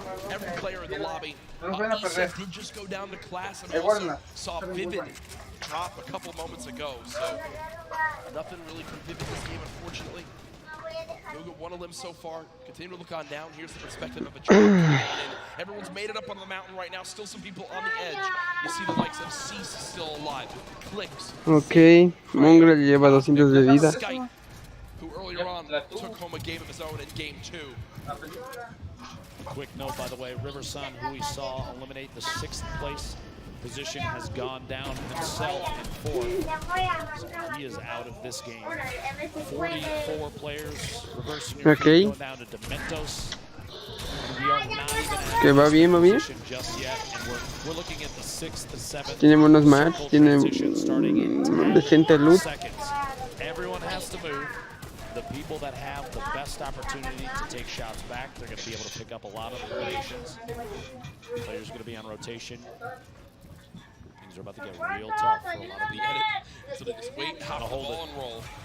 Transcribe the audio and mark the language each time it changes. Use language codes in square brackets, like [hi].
[en] Every player in the lobby. Isa did just go down to class and also saw Vivid drop a couple moments ago. So nothing really from Vivid this game, unfortunately. Booga 1 elim so far. Continue to look on down. Here's the perspective of a trap. Everyone's made it up on the mountain right now. Still some people on the edge. You see the likes of Cease still alive. Clips. [es] Ok, Mongrel lleva 200 de vida. [en] Skype, who earlier on took home a game of his own in game 2. Quick note, by the way, Riversun, who we saw eliminate the 6th place position, has gone down himself in 4th. So he is out of this game. 44 players reversing your feet, going down to Dementos. We are not even [es] Que va bien, va bien. [en] Just yet, and we're looking at the 6th to 7th. [es] Tiene buenos match, tiene decente loot. [en] Everyone has to move. The people that have the best opportunity to take shots back, they're going to be able to pick up a lot of eliminations. Players going to be on rotation. Things are about to get real tough for a lot of the edit. So they just wait, hop the ball and roll.